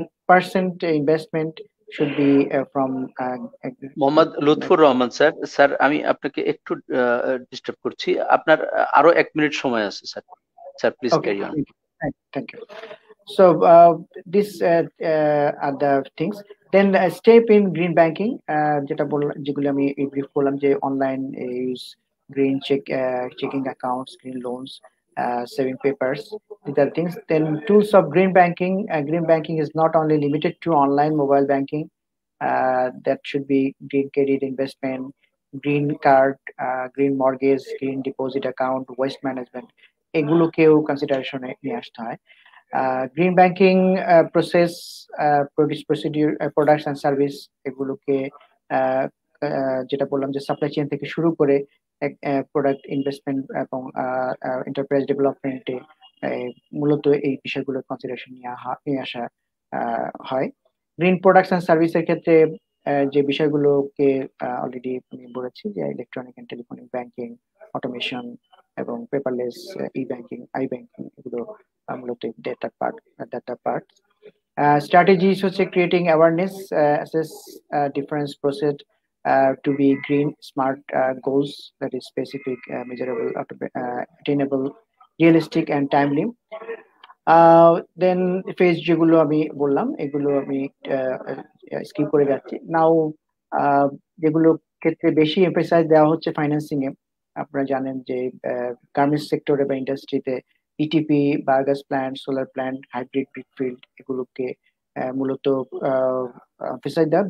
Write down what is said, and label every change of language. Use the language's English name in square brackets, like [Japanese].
[English] percent investment should be from [Bangla] Mohammad Lutfur Rahman sir, sir আমি আপনাকে একটু ডিস্টার্ব করছি, আপনার আরো 1 মিনিট সময় আছে sir. [English] Sir please okay, carry on. thank you. So this are the things. Then step in green banking, [Bangla] যেগুলো আমি ব্রিফ করলাম, যে [English] Online use green checking accounts, green loans, saving papers. These are things. Then tools of green banking. Green banking is not only limited to online mobile banking. That should be green credit investment, green card, green mortgage, green deposit account, waste management. [Bangla] এগুলোকেও কনসিডারেশনে নিয়ে আসতে হয়। Green banking process, procedure, products and service, এগুলোকে যেটা বললাম যে supply chain থেকে শুরু করে প্রোডাক্ট ইনভেস্টমেন্ট এবং এন্টারপ্রাইজ ডেভেলপমেন্টে মূলত এই বিষয়গুলো কনসিডারেশন নিয়ে আসা হয়। গ্রিন প্রোডাক্টস অ্যান্ড সার্ভিসের ক্ষেত্রে যে বিষয়গুলোকে অলরেডি আমি বলেছি, যে electronic and telephonic banking, automation এবং paperless E banking, I banking, এগুলো মূলত ডেটা পার্ট। [English] Strategies [Bangla] হচ্ছে [English] creating awareness, assess difference process to be green, smart goals that is specific, measurable, attainable, realistic and timely. [Bangla] Then phase যেগুলো আমি বললাম এগুলো আমি skip করে যাচ্ছি। নাও যেগুলো ক্ষেত্রে বেশি এমফাসাইজ দেওয়া হচ্ছে ফাইন্যান্সিং এ, আপনারা জানেন যে গার্মেন্টস সেক্টরে বা ইন্ডাস্ট্রিতে ETP, biogas plant, solar plant, hybrid brickfield, এগুলোকে মূলত এমফাসাইজ দেওয়া।